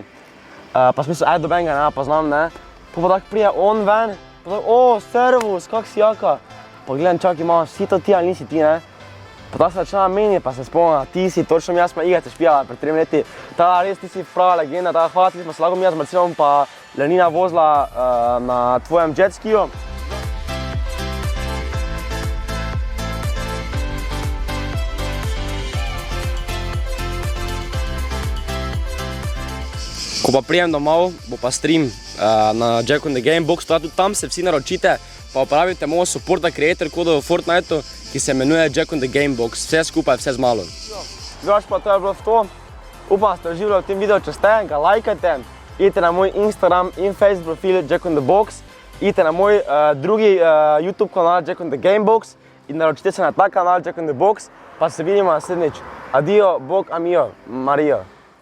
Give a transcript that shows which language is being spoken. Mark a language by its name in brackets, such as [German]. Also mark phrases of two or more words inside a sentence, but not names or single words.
[Slovenian] Pa sem mislil, dobenega ne poznam, ne, pa tako prije on ven, pa tako, o, servus, kak si jaka, pa gledam, čakaj, imaš, si to ti ali nisi ti, ne, pa tako se začela meniti, pa se spomnila, ti si, točno jaz smo igrice špijala pred 3 leti, ta res ti si prava legenda, ta hvala ti smo se lahko mi z Marcelom pa Lenina vozila na tvojem jet skiju. Ko pa prijem domov, bo pa stream na Jack on the Gamebox, tudi tam se vsi naročite, pa uporabite moj supporta creator kodo v Fortniteu, ki se imenuje Jack on the Gamebox, vse skupaj, vse z malo. Drugač pa to je bilo to, upam, da ste uživali v tem videu, če ste, ga lajkajte, idite na moj Instagram in Facebook profil Jack on the Box, idite na moj drugi YouTube kanal Jack on the Gamebox in naročite se na ta kanal Jack on the Box, pa se vidimo naslednjič. Adio, bog, amijo, Marijo.